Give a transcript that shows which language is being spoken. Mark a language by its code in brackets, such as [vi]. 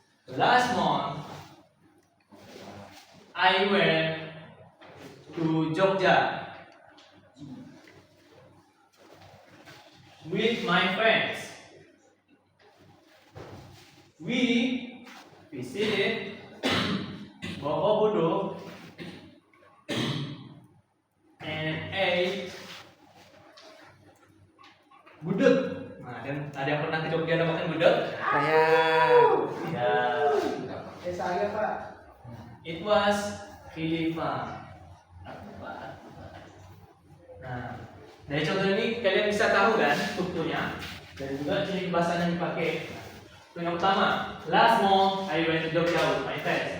[en] Last month, I went to Jogja with my friends. We visited Borobudur and ate gudeg. [id] Nah, dan ada yang pernah ke Jogja dan makan gudeg? Saya. Ya. Saya Pak. [en] It was really fun. [id] Nah, dari contoh ini kalian bisa tahu kan strukturnya dan juga ciri bahasa yang dipakai. Yang pertama, [en] last month I went to Jogja with my friends.